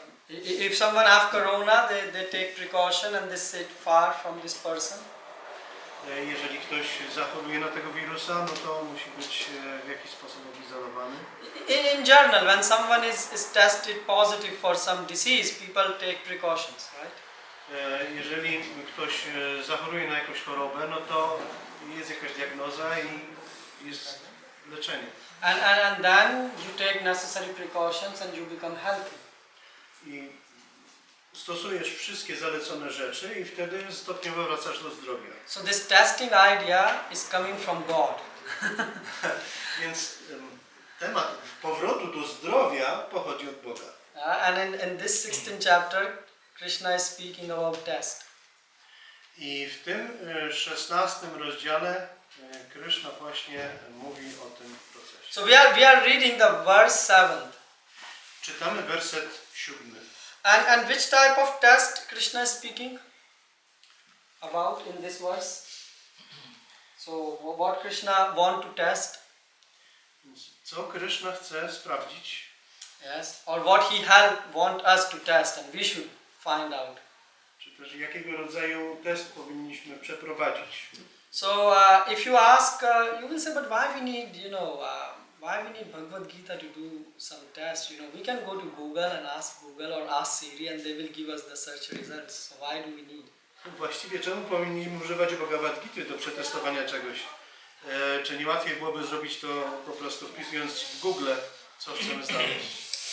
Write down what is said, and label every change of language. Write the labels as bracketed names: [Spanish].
[English] If someone have corona, they take precaution and they sit far from this person. [Polish] Jeżeli ktoś zachoruje na tego wirusa, no to musi być w jakiś sposób odizolowany. [English] In general, when someone is tested positive for some disease, people take precautions, right? [Polish] Jeżeli ktoś zachoruje na jakąś chorobę, no to jest jakaś diagnoza i jest leczenie. [English] And then you take necessary precautions and you become healthy. [Polish] I stosujesz wszystkie zalecone rzeczy i wtedy stopniowo wracasz do zdrowia. [English] So this testing idea is coming from God. [Polish] Więc temat powrotu do zdrowia pochodzi od Boga. [English] And in this 16th chapter, Krishna is speaking about test. [Polish] I w tym 16 rozdziale Krishna właśnie mówi o tym procesie. [English] So we are reading the verse 7. [Polish] Czytamy werset 7. [English] And which type of test Krishna is speaking about in this verse? So what Krishna want to test? [Polish] Co Krishna chce sprawdzić? [English] Yes. Or what he want us to test and we should find out. [Polish] Czy też jakiego rodzaju test powinniśmy przeprowadzić? [English] So if you ask, you will say, but why we need, why we need Bhagavad Gita to do some tests? We can go to Google and ask Google or ask Siri and they will give us the search results. So why do we need? [Polish] Właściwie czemu powinniśmy używać Bhagavad Gity do przetestowania czegoś? Czy nie łatwiej byłoby zrobić to po prostu wpisując w Google, co chcemy znaleźć?